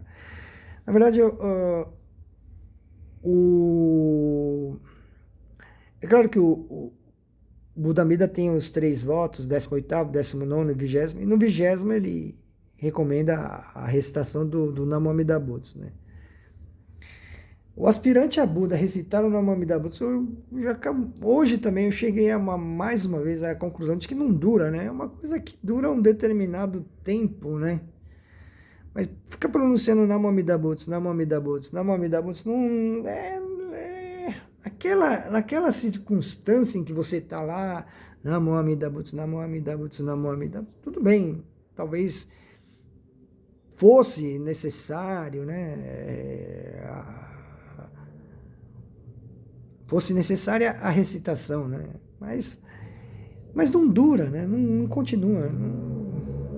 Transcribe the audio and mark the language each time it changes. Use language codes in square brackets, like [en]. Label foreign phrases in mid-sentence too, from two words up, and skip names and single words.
[pt] Na verdade, é claro que o Buda Amida tem os 3 votos, 18º, 19º e 20º, e no 20º ele recomenda a recitação do [ja] 南無 阿弥陀 仏, [pt] né? O aspirante a Buda recitar o [ja] 南無 阿弥陀 仏, [pt] hoje também eu cheguei mais uma vez à conclusão de que não dura, né? É uma coisa que dura um determinado tempo, né? Mas fica pronunciando [ja] 南無 阿弥陀 仏、南無 阿弥陀 仏、南無 阿弥陀 仏, Namo Amida Butsu, [pt] não naquela circunstância em que você está lá, [ja] 南無 阿弥陀 仏、南無 阿弥陀 仏、南無 阿弥陀 仏, Namo Amida Butsu, [pt] tudo bem, talvez fosse necessário, né? Fosse necessária a recitação, né? Mas não dura, né? Não continua. Não...